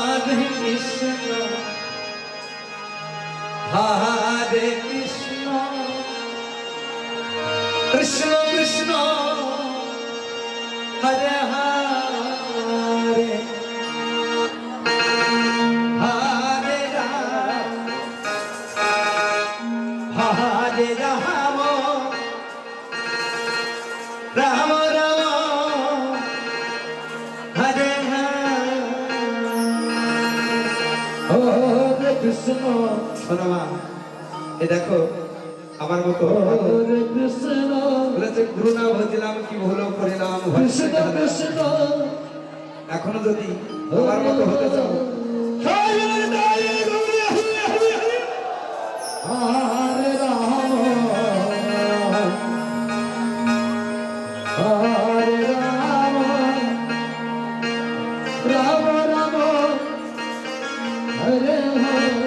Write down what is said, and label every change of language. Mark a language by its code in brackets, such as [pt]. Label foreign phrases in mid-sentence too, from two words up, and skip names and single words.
[sa] Hare Krishna, Hare Krishna, Krishna Krishna, Hare Hare, Hare Rama, Hare Rama, Rama Rama, Hare Hare, Hare Krishna, Rama. [bn] এ দেখো আমার মতো হরে কৃষ্ণ বলেছে গুরু না ভজিলাম কি ভুল করিলাম কৃষ্ণ কৃষ্ণ এখনো যদি আমার মতো হতে চাও হরে রাম হরে রাম রাম রাম হরে হরে